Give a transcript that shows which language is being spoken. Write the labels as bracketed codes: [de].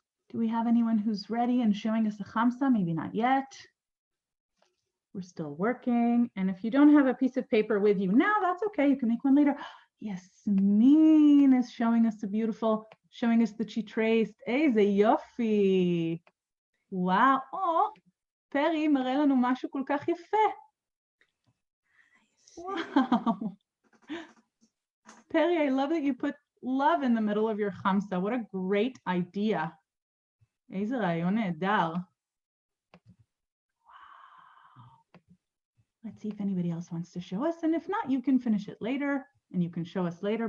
[en] Do we have anyone who's ready and showing us a chamsa? Maybe not yet. We're still working. And if you don't have a piece of paper with you now, that's okay. You can make one later. Yasmin is showing us showing us that she traced. [he] Eze yofi. Wow. Oh, פרי מראה לנו משהו כל כך יפה. Wow. [en] Perry, I love that you put love in the middle of your chamsa. What a great idea. [he] איזה רעיון נהדר. [en] Let's see if anybody else wants to show us. And if not, you can finish it later and you can show us later.